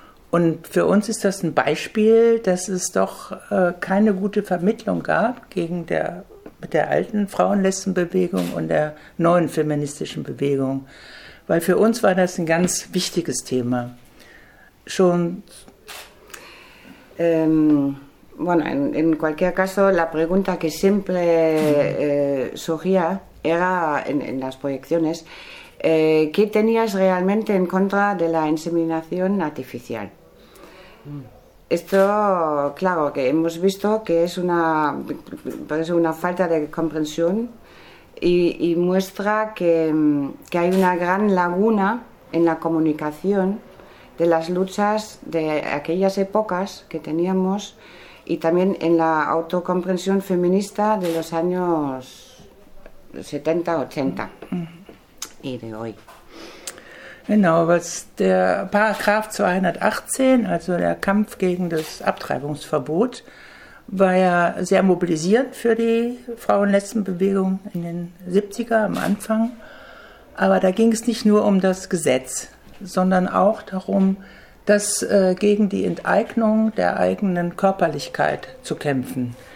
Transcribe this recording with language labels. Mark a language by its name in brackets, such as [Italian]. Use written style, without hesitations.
[German] Und für uns ist das ein Beispiel, dass es doch keine gute Vermittlung gab mit der alten Frauenlesbenbewegung und der neuen feministischen Bewegung. Weil für uns war das ein ganz wichtiges Thema. Schon. [Spanish] Bueno, en cualquier caso, la pregunta que siempre surgía era en las proyecciones: ¿qué tenías realmente en contra de la inseminación artificial? Esto, claro, que hemos visto que es una falta de comprensión y muestra que hay una gran laguna en la comunicación de las luchas de aquellas épocas que teníamos y también en la autocomprensión feminista de los años 70, 80 y de hoy. [German] Genau, was der Paragraph 218, also der Kampf gegen das Abtreibungsverbot, war ja sehr mobilisierend für die Frauenlesbenbewegung in den 70er am Anfang. Aber da ging es nicht nur um das Gesetz, sondern auch darum, dass gegen die Enteignung der eigenen Körperlichkeit zu kämpfen.